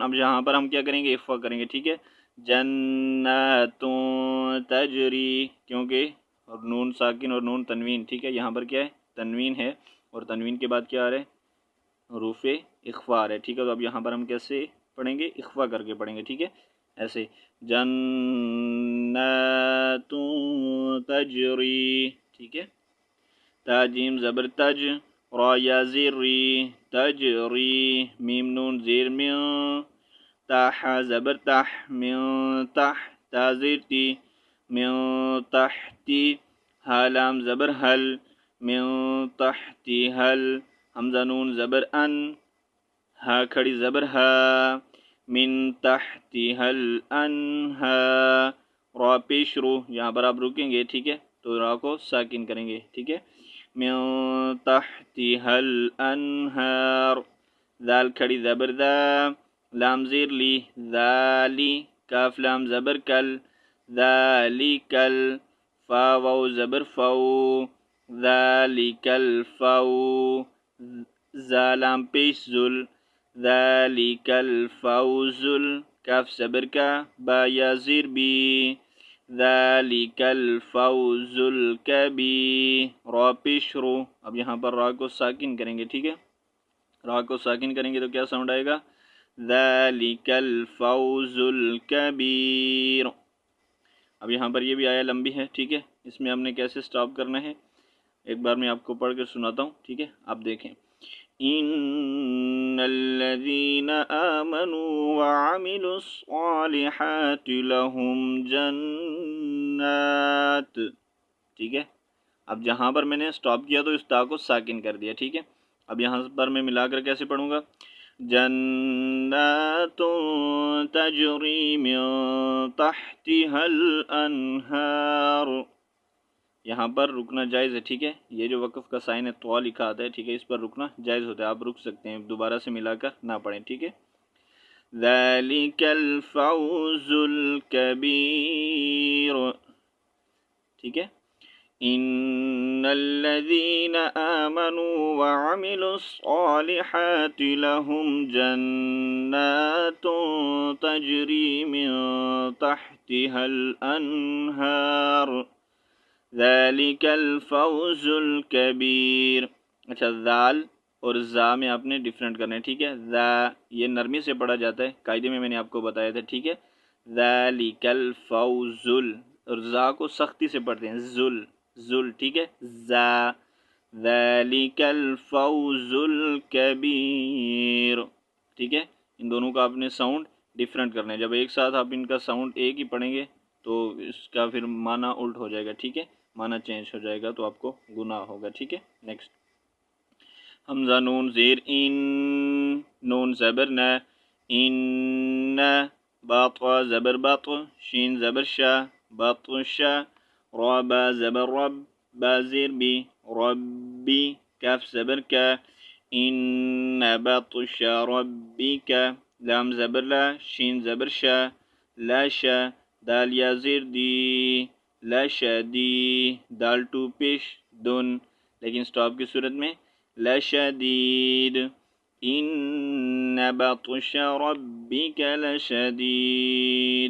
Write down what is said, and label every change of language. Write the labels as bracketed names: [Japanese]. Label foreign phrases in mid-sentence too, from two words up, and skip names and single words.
[Urdu] اب یہاں پر ہم کیا کریں گے، اخفا کریں گے، ٹھیک ہے. [Arabic] جناتن تجری، [Urdu] کیونکہ اور نون ساکن اور نون تنوین، ٹھیک ہے. یہاں پر کیا ہے، تنوین ہے، اور تنوین کے بعد کیا آ رہا ہے، حروف اخفا آ رہا ہے، ٹھیک ہے. تو اب یہاں پر ہم کیسے پڑھیں گے، اخفا کر کے پڑھیں گے، ٹھیک ہے. ایسے [Arabic] جناتن تجری، [Urdu] ٹھیک ہے. تا جیم زبر تج، را یا زیر ری، تجری میم نون زیر من، تا حا زبر تح، من تح تا زیر تی، من تحتی، ہا لام زبر حل، من تحتی حل، حمزہ نون زبر ان، ہا کھڑی زبر ہا، من تحتی حل انہا، را پیش رو، یہاں پر آپ رکیں گے، ٹھیک ہے. تو را کو ساکن کریں گے، ٹھیک ہے. [Arabic] من تحتها الانہار، [Urdu] ذال کھڑی زبر ذا، لام زیر لی، ذالی کاف لام زبر کل، ذالکل، فا واو زبر فو، ذالکل فو، زا لام پیش ذل، ذالکل فوزل، کاف زبر کا، با یا زیر بی، [Arabic] ذالک الفوز الکبیر، [Urdu] را پیش رو. اب یہاں پر را کو ساکن کریں گے، ٹھیک ہے. را کو ساکن کریں گے تو کیا ساؤنڈ آئے گا، [Arabic] ذالک الفوز الکبیر. [Urdu] اب یہاں پر یہ بھی آیا لمبی ہے، ٹھیک ہے. اس میں ہم نے کیسے سٹاپ کرنا ہے، ایک بار میں آپ کو پڑھ کر سناتا ہوں، ٹھیک ہے. آپ دیکھیں، [Arabic] ان الذین آمنوا وعملوا الصالحات لهم جنات، [Urdu] ٹھیک ہے. اب جہاں پر میں نے سٹاپ کیا تو اس تا کو ساکن کر دیا، ٹھیک ہے. اب یہاں پر میں ملا کر کیسے پڑھوں گا، [Arabic] جنات تجری من تحتها الانہار. یہاں پر رکنا جائز ہے، ٹھیک ہے. یہ جو وقف کا سائن ہے طوا لکھا آتا ہے، ٹھیک ہے، اس پر رکنا جائز ہوتا ہے، آپ رک سکتے ہیں، دوبارہ سے ملا کر نہ پڑھیں، ٹھیک ہے. ذَلِكَ الْفَوْزُ الْكَبِيرُ. [Urdu] ٹھیک ہے. [Arabic] ان الذين آمنوا وعملوا الصالحات لهم جنات تجري من تحتها الانہار. ذلك الفوز الكبير. [Urdu] اچھا، ذال اور زا میں آپ نے ڈیفرنٹ کرنا ہے، ٹھیک ہے. ذا یہ نرمی سے پڑھا جاتا ہے، قاعدے میں نے آپ کو بتایا تھا، ٹھیک ہے. [Arabic] ذالک الفوز [Urdu] اور زا کو سختی سے پڑھتے ہیں، ذل، ٹھیک ہے. [Arabic] زا ذالک الفوز الکبیر. [Urdu] ٹھیک ہے. ان دونوں کا آپ نے ساؤنڈ ڈیفرنٹ کرنا ہے. جب ایک ساتھ آپ ان کا ساؤنڈ ایک ہی پڑھیں گے تو اس کا پھر معنی الٹ ہو جائے گا، ٹھیک ہے، معنی چینج ہو جائے گا تو آپ کو گناہ ہوگا، ٹھیک ہے. نیکسٹ، حمزہ نون زیر ان، نون زبر نہ، ان، باط زبر بط، شین زبر شا، بطش، را با زبر رب، با زیر بی، ربی، کاف زبر کا، [Arabic] ان بطش ربک، [Urdu] لام زبر لا، شین زبر شا، لا شا، دال یا زیر دی، لا شدی، دال ٹو پیش دن، لیکن سٹاپ کی صورت میں لشدید، [Arabic] ان بطش ربک لشدید.